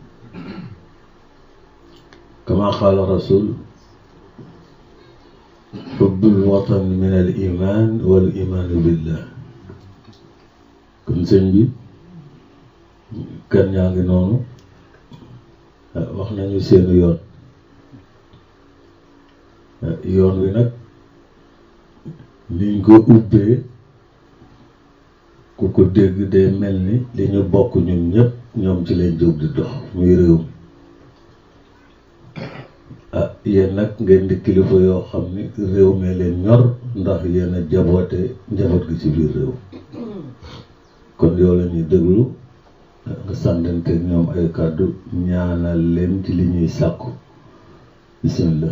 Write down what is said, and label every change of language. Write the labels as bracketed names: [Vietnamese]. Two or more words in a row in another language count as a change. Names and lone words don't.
[Arabic] كما قال رسول حب الوطن من الإيمان والإيمان بالله [Wolof] kon sëñ bi kan ñaa ngi noonu wax nañu seenu yoon yoon wi nag liñ ko ubbee ku ko dégg day mel ni li ñu bokk ñun ñëpp ñoom ci leen jóg di dox muy réew mi yéen nag ngeen di kilifa yoo xam ni réew mi leen ñor ndax yéen a jaboote njaboot gi ci biir réew kon yow la ñuy déglu nga sàndanteeg ñoom ay kàddu ñaanal leen ci li ñuy sàkku bismillah.